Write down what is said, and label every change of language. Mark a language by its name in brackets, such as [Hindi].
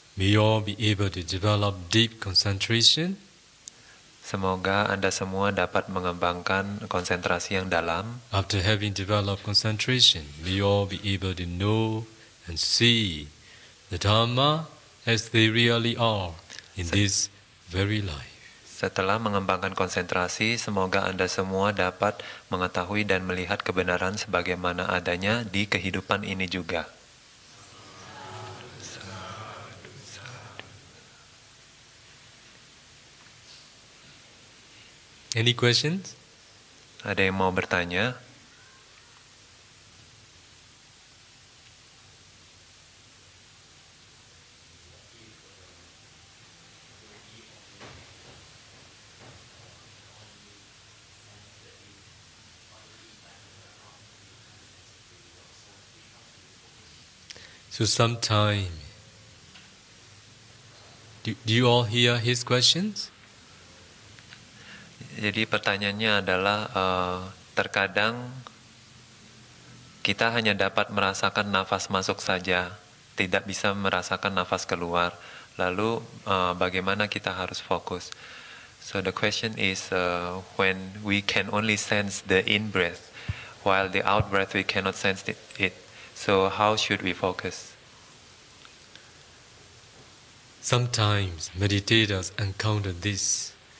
[English] May you all be able to develop deep concentration. [Indonesian] Semoga Anda semua dapat mengembangkan konsentrasi yang dalam. [English] After having developed concentration, may you all be able to know and see the Dharma as they really are in this very life. [Indonesian] Setelah mengembangkan konsentrasi, semoga Anda semua dapat mengetahui dan melihat kebenaran sebagaimana adanya di kehidupan ini juga. [English] Any questions? [Indonesian] Ada yang mau bertanya? [English] So sometime, do you all hear his questions? [Indonesian] Jadi pertanyaannya adalah terkadang kita hanya dapat merasakan nafas masuk saja, tidak bisa merasakan nafas keluar. Lalu bagaimana kita harus fokus? [English] So the question is when we can only sense the in breath, while the out breath we cannot sense it. So how should we focus? Sometimes meditators encounter this.